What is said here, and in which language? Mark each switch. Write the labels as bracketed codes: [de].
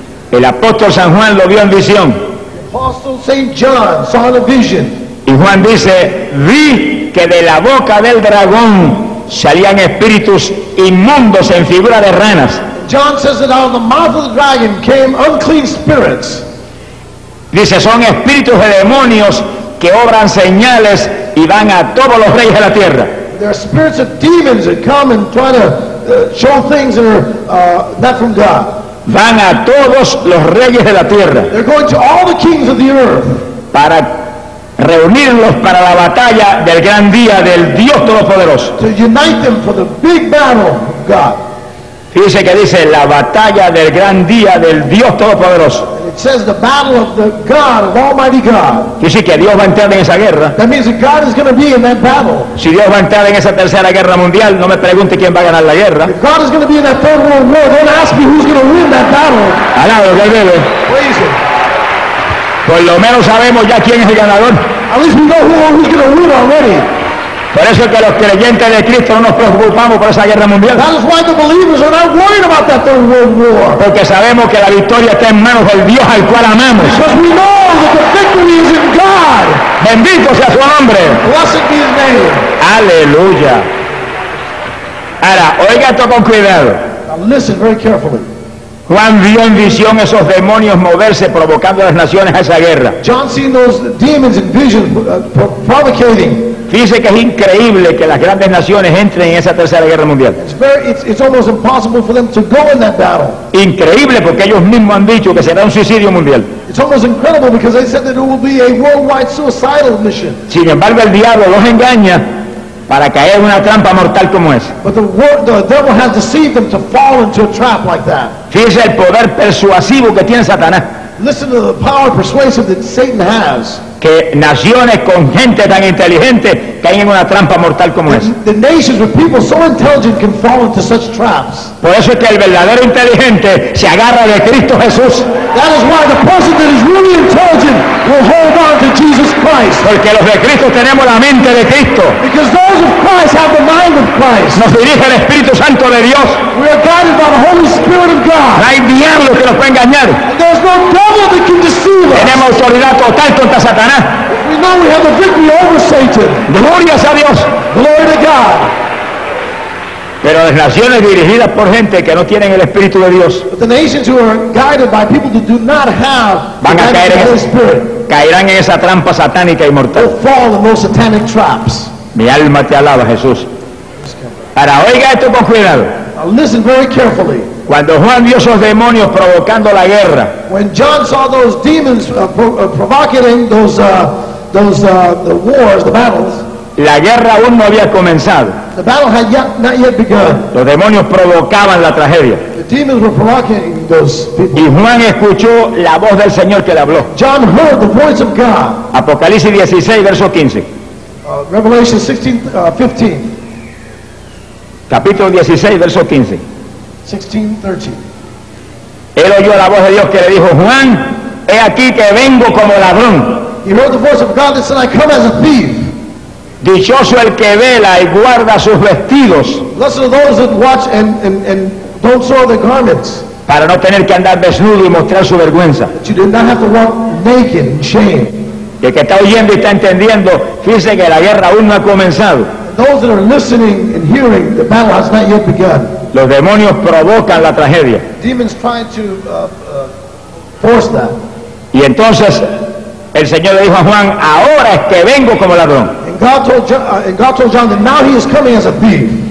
[es] El apóstol San Juan lo vio en visión. [en] Apostle Saint John saw a vision. [es] Y Juan dice, vi que de la boca del dragón salían espíritus inmundos en figura de ranas. [en] John says that out of the mouth of the dragon came unclean spirits. [es] Dice, son espíritus de demonios que obran señales y van a todos los reyes de la tierra. [en] There are spirits of demons that come and try to show things that are not from God. [es] Van a todos los reyes de la tierra. [en] They're going to all the kings of the earth. [es] Para reunirlos para la batalla del gran día del Dios Todopoderoso. [en] To unite them for the big battle of God. [es] Fíjese que dice la batalla del gran día del Dios Todopoderoso. [en] It says the battle of the God, of Almighty God. [es] Dice que Dios va a entrar en esa guerra. [en] That means that God is going to be in that battle. [es] Si Dios va a entrar en esa tercera guerra mundial, no me pregunte quién va a ganar la guerra. [en] If God is going to be in that third world war, don't ask me who's going to win that battle. [es] Alabado, Dios mío. Por lo menos sabemos ya quién es el ganador. [en] At least we know who's going to win already. [es] Por eso es que los creyentes de Cristo no nos preocupamos por esa guerra mundial. [en] That is why the believers are not worried about that third world war. [es] Porque sabemos que la victoria está en manos del Dios al cual amamos. [en] Because we know that the victory is in God. [es] Bendito sea su nombre. [en] Blessed be his name. [es] Aleluya. Ahora, oiga esto con cuidado. [en] Now listen very carefully. [es] Juan vio en visión esos demonios moverse provocando a las naciones a esa guerra. [en] John seen those demons in vision provocating. [es] Dice que es increíble que las grandes naciones entren en esa tercera guerra mundial. [en] It's almost impossible for them to go in that battle. [es] Increíble porque ellos mismos han dicho que será un suicidio mundial. [en] It's almost incredible because they said that it will be a worldwide suicidal mission. [es] Sin embargo, el diablo los engaña para caer en una trampa mortal como esa. [en] But the devil has deceived them to fall into a trap like that. [es] Fíjese el poder persuasivo que tiene Satanás. [en] Listen to the power persuasive that Satan has. [es] Que naciones con gente tan inteligente caen en una trampa mortal como esa. [en] The nations with people so intelligent can fall into such traps. [es] Por eso es que el verdadero inteligente se agarra de Cristo Jesús. [en] That is why the person that is really intelligent will hold on to Jesus Christ. [es] Porque los de Cristo tenemos la mente de Cristo. [en] Because those of Christ have the mind of Christ. [es] Nos dirige el Espíritu Santo de Dios. [en] We are guided by the Holy Spirit of God. [es] No hay diablo que nos pueda engañar. [en] And there's no devil that can deceive us. [es] Tenemos autoridad total contra Satanás. [en] We know we have the victory over Satan. [es] Gloria a Dios. [en] Glory to God. [es] Pero las naciones dirigidas por gente que no tienen el Espíritu de Dios, [en] but the nations who are guided by people that do not have [es] van a caer [en] the Holy Spirit, [es] caerán en esa trampa satánica y mortal. [en] Will fall in those satanic traps. [es] Mi alma te alaba, Jesús. Ahora oiga esto con cuidado. [en] Now listen very carefully. [es] Cuando Juan vio esos demonios provocando la guerra, [en] when John saw those demons provocating those those the wars, the battles. [es] La guerra aún no había comenzado. [en] The battle had yet, not yet begun. [es] Los demonios provocaban la tragedia. [en] The demons were provoking those people. [es] Y Juan escuchó la voz del Señor que le habló. [en] John heard the voice of God. [es] Apocalipsis 16, verso 15. [en] Revelation 16:15. [es] Capítulo 16, verso 15. [en] 16:13. [es] Él oyó la voz de Dios que le dijo, Juan, he aquí que vengo como ladrón. [en] He heard the voice of God that said, I come as a thief. [es] Dichoso el que vela y guarda sus vestidos. [en] Blessed are those that watch and don't soil their garments. [es] Para no tener que andar desnudo y mostrar su vergüenza. [en] That you did not have to walk naked in shame. [es] Y el que está oyendo y está entendiendo, fíjese que la guerra aún no ha comenzado. [en] Those that are listening and hearing, the battle has not yet begun. [es] Los demonios provocan la tragedia. [en] Demons try to force that. [es] Y entonces el Señor le dijo a Juan, ahora es que vengo como ladrón. [en] And God told John that now he is coming as a thief.